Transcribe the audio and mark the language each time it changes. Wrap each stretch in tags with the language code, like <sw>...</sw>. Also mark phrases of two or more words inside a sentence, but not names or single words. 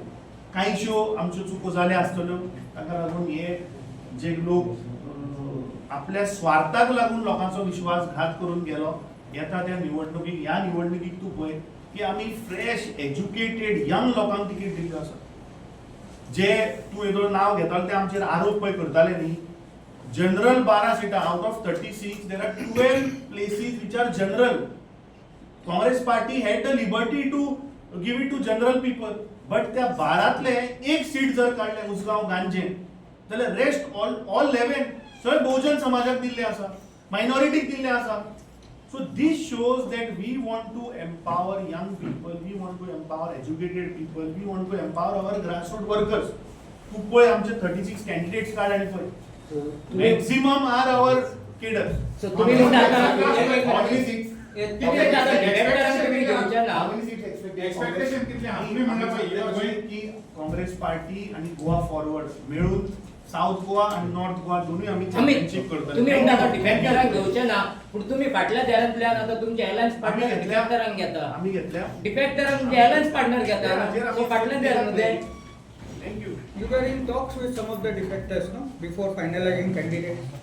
<kok>कांयश्यो आमच्यो चुको जाल्या आसतल्यो, ताका लागून हे जे लोक आपल्या स्वार्थाक लागून लोकांचो विश्वासघात करून गेलो, येता त्या निवडणुकीक, ह्या निवडणुकीक तूं पळय की आमी फ्रेश एज्युकेटेड यंग लोकांक तिकीट दिल्ल्यो आसा. जे तूं हेजो नांव घेतालो ते आमचेर आरोप पळय करताले न्ही, जनरल 12 सिटां</kok> <en>out of 36 there are 12 places which are general. Congress Party had the liberty to give it to general people, but</en> <kok>त्या 12तले एक सीट जर काडलें उसगांव गांजेन, जाल्यार</kok> <en>rest all</en> <kok>11 सगळे बहुजन समाजाक दिल्ले आसा, मायनॉरिटीक दिल्ले आसा.</kok> <en>So this shows that we want to empower young people, we want to empower educated people, we want to empower our grassroots workers.</en> <kok>तू पळय आमचे 36 candidates कार्ड आनी पळय,</kok> <en>maximum are our cadre.</en> <kok>सो तुम्ही म्हणटा आता</kok> <en>Only six. How many seats expected?</en> <kok>Expectation कितले आहा? तुम्ही म्हणला पळय,</kok> <en>you are going</en> <mr>की काँग्रेस पार्टी आणि गोवा फॉरवर्ड मिळून साऊथ गोवा आणि नॉर्थ गोवा दोन्ही आम्ही चॅम्पियनशिप करतो.</mr> <kok>तुम्ही म्हणटा आता डिफेक्टरांक घेवचे ना, पण तुम्ही फाटल्या देरांतल्यान आता तुमचे</kok> <en>alliance partner</en> <kok>डिफेक्टरांक घेता. आम्ही घेतल्या. डिफेक्टरांक म्हणजे</kok> <en>alliance partner</en> <kok>घेता, सो फाटल्या देरांमध्ये</kok> <en>थँक्यू. You were in talks with some of the defectors, no? Before finalizing candidates.</en>